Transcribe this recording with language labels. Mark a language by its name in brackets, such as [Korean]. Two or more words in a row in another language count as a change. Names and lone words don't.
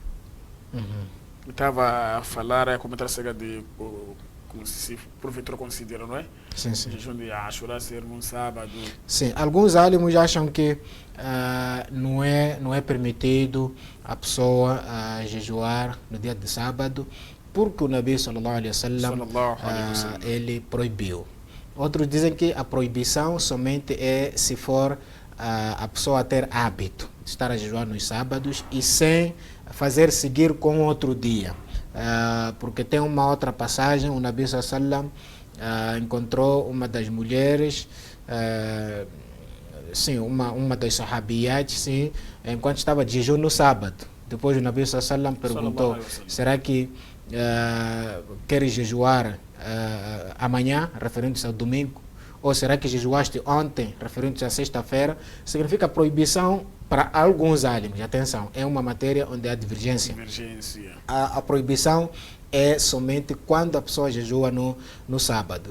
[Portuguese] Estava a falar, a comentar acerca de como se porventura considera, não é? Sim, sim. O jejum de Ashura ser num sábado. Sim, alguns álimos acham que não é permitido a pessoa jejuar no dia de sábado, porque o Nabi [Arabic] صلى الله عليه وسلم [Portuguese] ele proibiu. Outros dizem que a proibição somente é se for a pessoa ter hábito de estar a jejuar nos sábados e sem fazer seguir com outro dia. Porque tem uma outra passagem, o Nabi [Arabic] صلى الله عليه وسلم [Portuguese] encontrou uma das mulheres, sim, uma das sahabiyat, sim, enquanto estava de jejum no sábado. Depois o Nabi [Arabic] صلى الله عليه وسلم [Portuguese] perguntou: será que queres jejuar amanhã, referindo-se ao domingo, ou será que jejuaste ontem, referindo-se à sexta-feira? Significa proibição para alguns álimos. Atenção, é uma matéria onde há divergência. A proibição é somente quando a pessoa jejua no sábado.